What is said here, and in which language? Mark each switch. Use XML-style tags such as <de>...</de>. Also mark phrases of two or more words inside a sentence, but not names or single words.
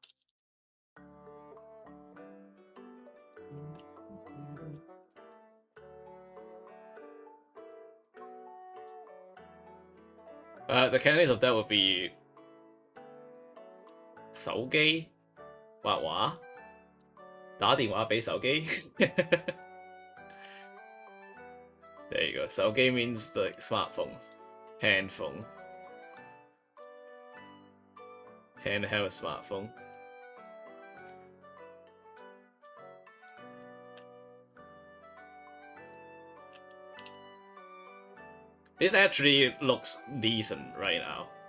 <en>The candidates of that would be</en> <yue>手機畫畫打電話俾手機</yue> <en>There you go. 手機 means like smartphones. Handphone. Handheld smartphone. This actually looks decent right now.</en>